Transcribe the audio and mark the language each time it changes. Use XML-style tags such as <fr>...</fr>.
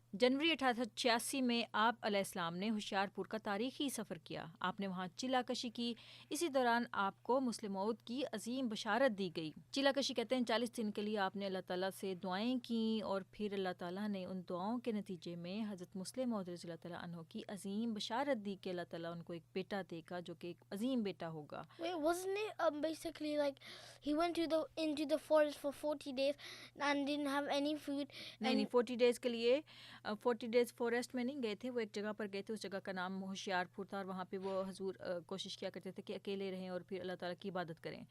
<ur>جنوری 1886 میں آپ علیہ السلام نے ہوشیار پور کا تاریخی سفر کیا۔ آپ نے وہاں چلا کشی کی۔ اسی دوران آپ کو مسلم موعود کی عظیم بشارت دی گئی۔ چلا کشی کہتے ہیں 40 دن کے لیے آپ نے اللہ تعالیٰ سے دعائیں کیں اور پھر اللہ تعالیٰ نے ان دعاؤں کے نتیجے میں حضرت مسلم موعود رضی اللہ تعالیٰ عنہ کی عظیم بشارت دی کہ اللہ تعالیٰ ان کو ایک بیٹا دے گا جو کہ ایک عظیم بیٹا ہوگا۔</ur> <en>Wait, wasn't it basically like he went into the forest for 40 days and didn't have any food?</en> <ur>نہیں 40 ڈیز کے لیے 40</ur> <en>days forest</en> <ur>میں نہیں گئے تھے، وہ ایک جگہ پر گئے تھے، اس جگہ کا نام ہوشیار پور تھا اور وہاں پہ وہ حضور کوشش کیا کرتے تھے کہ اکیلے رہیں اور پھر اللہ تعالیٰ کی عبادت کریں۔</ur>